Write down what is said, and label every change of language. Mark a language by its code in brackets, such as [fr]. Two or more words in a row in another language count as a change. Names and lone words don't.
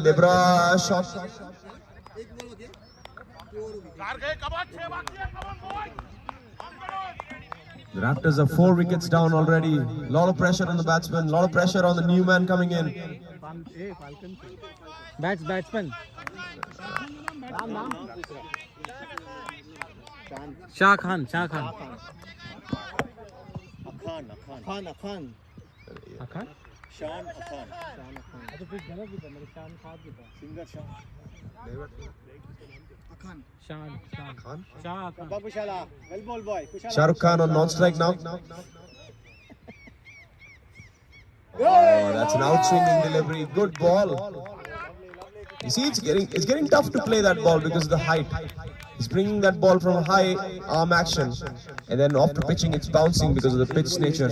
[en] Libra shot. The Raptors are 4 wickets down already. A lot of pressure on the batsman. A lot of pressure on the new man coming in. Batsman. Shah Khan. Khan. Shan Khan. Singer Shan. Khan. Shabba Kushala, well ball boy. Shah Rukh Khan on non-strike now. Oh, that's an outswinging delivery. Good ball. You see, it's getting tough to play that ball because of the height. He's bringing that ball from a high arm action, and then after pitching, it's bouncing because of the pitch nature.